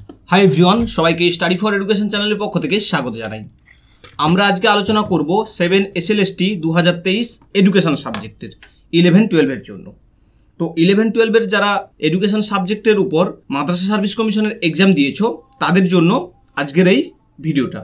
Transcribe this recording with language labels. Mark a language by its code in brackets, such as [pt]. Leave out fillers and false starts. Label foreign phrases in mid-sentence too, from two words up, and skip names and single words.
[en] Hi everyone [bn] सबाइके स्टाडी फर एडुकेशन चैनल पक्ष থেকে স্বাগত জানাই। আমরা আজকে আলোচনা করব 7 SLST 2023 [en] education subject [bn] 11-12 এর জন্য। তো 11-12 এর যারা [en] education subject [bn] উপর মাদ্রাসা সার্ভিস কমিশনের এক্সাম দিয়েছো তাদের জন্য আজকের এই ভিডিওটা।